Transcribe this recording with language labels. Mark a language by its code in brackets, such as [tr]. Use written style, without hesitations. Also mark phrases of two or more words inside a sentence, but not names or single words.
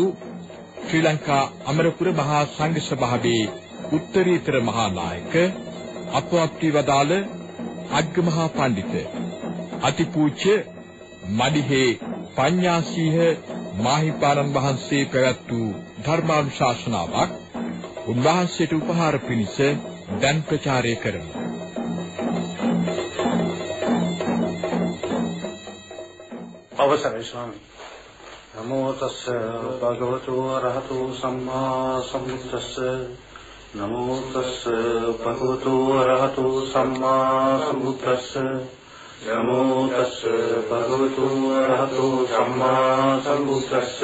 [si] ශ්‍රී ලංකා අමරපුර මහා සංඝ සභාවේ උත්තරීතර මහා නායක අපවත් වදාළ අග්ගමහා පඬිත අතිපූජ්‍ය මඩිහේ පඤ්ඤාසීහ මාහිපාණන් වහන්සේ පැවැත් වූ ධර්මානුශාසනාවක් උන්වහන්සේට උපහාර පිණිස දැන් ප්‍රචාරය කරමු. අවසරයි ස්වාමී. [pi] නමෝ තස්ස භගවතු අරහතු සම්මා සම්බුද්දස්ස. නමෝ තස්ස භගවතු අරහතු සම්මා සම්බුද්දස්ස. නමෝ තස්ස භගවතු අරහතු සම්මා සම්බුද්දස්ස.